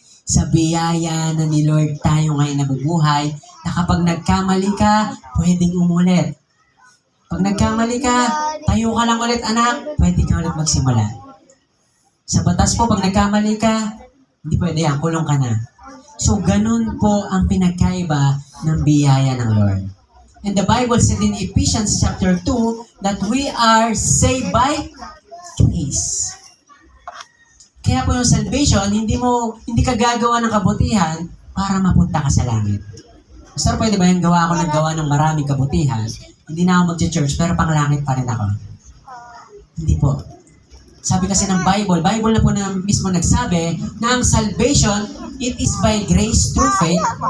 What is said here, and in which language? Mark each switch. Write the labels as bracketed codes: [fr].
[tl] Sa biyaya na ni Lord tayo ngayon nabubuhay, na kapag nagkamali ka, pwedeng umulit. Pag nagkamali ka, tayo ka lang ulit anak, pwede ka ulit magsimula. Sa batas po, pag nagkamali ka, hindi pwede yan, kulong ka na. So, ganun po ang pinagkaiba ng biyaya ng Lord. [en] And the Bible said in Ephesians chapter 2 that we are saved by grace. [tl] Kaya po yung salvation, hindi ka gagawa ng kabutihan para mapunta ka sa langit. Pastor, pwede ba yung gawa ako ng gawa ng maraming kabutihan? Hindi na ako mag-church, pero pang langit pa rin ako. Hindi po. Sabi kasi ng Bible na po na mismo nagsabi na ang salvation, [en] it is by grace through faith.